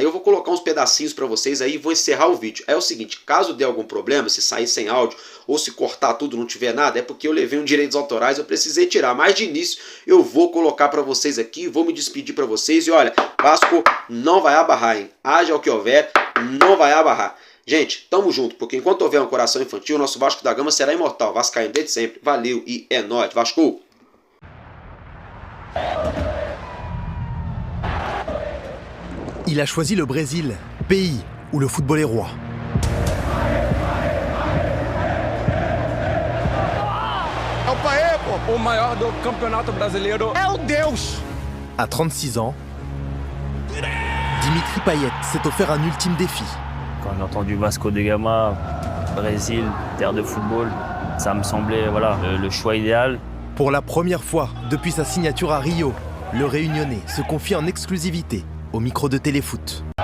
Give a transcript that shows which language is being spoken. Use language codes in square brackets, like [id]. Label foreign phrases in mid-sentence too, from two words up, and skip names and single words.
[pt] Eu vou colocar uns pedacinhos para vocês aí e vou encerrar o vídeo. É o seguinte, caso dê algum problema, se sair sem áudio ou se cortar tudo, não tiver nada, é porque eu levei um direitos autorais, eu precisei tirar. Mas de início, eu vou colocar para vocês aqui, vou me despedir para vocês e olha, Vasco não vai abarrar, hein? Haja o que houver, não vai abarrar. Gente, tamo junto, porque enquanto houver um coração infantil, o nosso Vasco da Gama será imortal. Vascaíno desde sempre. Valeu e é nóis. Vasco! [fr] Il a choisi le Brésil, pays où le football est roi. [pt] É o Payet, pô. O maior do campeonato brasileiro é o Deus. [fr] À 36 ans, Dimitri Payet s'est offert un ultime défi. Quand j'ai entendu Vasco da Gama, Brésil, terre de football, ça me semblait voilà, le choix idéal. Pour la première fois depuis sa signature à Rio, le Réunionnais se confie en exclusivité au micro de Téléfoot.